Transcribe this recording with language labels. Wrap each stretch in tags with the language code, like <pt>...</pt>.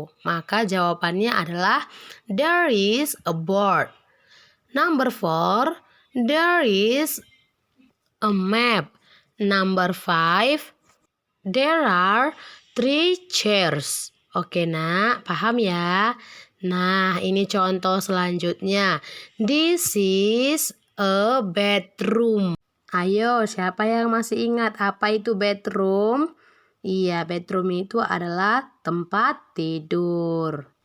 <id>Maka jawabannya adalah</id> <en>there is a board. Number 4, there is a map. Number 5, there are 3 chairs.</en> <id>Oke nak, paham ya? Nah, ini contoh selanjutnya.</id> <en>This is a bedroom.</en> <id>Ayo, siapa yang masih ingat apa itu bedroom? Iya, bedroom itu adalah tempat tidur.</id>